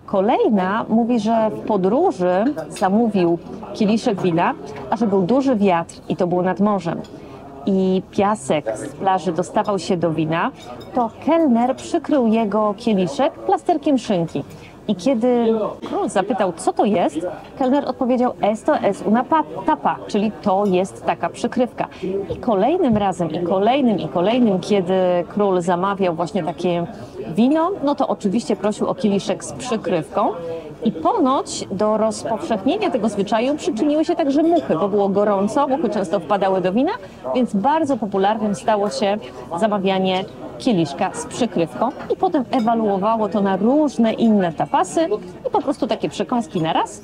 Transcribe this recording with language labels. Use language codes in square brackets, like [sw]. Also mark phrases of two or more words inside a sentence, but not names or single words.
[pl] Kolejna mówi, że w podróży zamówił kieliszek wina, a że był duży wiatr i to było nad morzem i piasek z plaży dostawał się do wina, to kelner przykrył jego kieliszek plasterkiem szynki. I kiedy król zapytał, co to jest, kelner odpowiedział: [es] esto es una tapa, [pl] czyli to jest taka przykrywka. I kolejnym razem, i kolejnym, kiedy król zamawiał właśnie takie wino, no to oczywiście prosił o kieliszek z przykrywką. I ponoć do rozpowszechnienia tego zwyczaju przyczyniły się także muchy, bo było gorąco, muchy często wpadały do wina, więc bardzo popularnym stało się zamawianie kieliszka z przykrywką i potem ewaluowało to na różne inne tapasy i po prostu takie przekąski na raz.